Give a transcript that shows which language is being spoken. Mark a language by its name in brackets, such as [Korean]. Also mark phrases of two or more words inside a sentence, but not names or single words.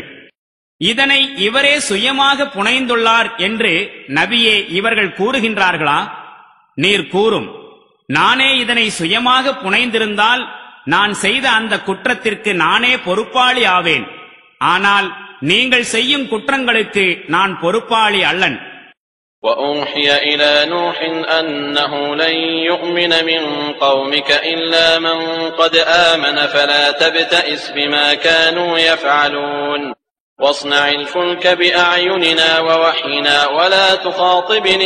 [Tamil] இதனை இவரே சுயமாக புனைந்துள்ளார் என்று நபியே இவர்கள் கூறுகின்றார்களா? நீர் கூறும், நானே இதனை சுயமாக புனைந்திருந்தால் நான் செய்த அந்த குற்றத்திற்கு நானே பொறுப்பாளி ஆவேன். ஆனால் நீங்கள் செய்யும் குற்றங்களுக்கு நான் பொறுப்பாளி அல்லன். [Arabic] وَأُوحِيَ إِلَى نُوحٍ أَنَّهُ لَن يُؤْمِنَ مِن قَوْمِكَ إِلَّا مَن قَدْ آمَنَ فَلَا تَبْتَئِسْ بِمَا كَانُوا يَفْعَلُونَ وَاصْنَعِ الْفُلْكَ بِأَعْيُنِنَا وَوَحْيِنَا وَلَا تُخَاطِبْنِي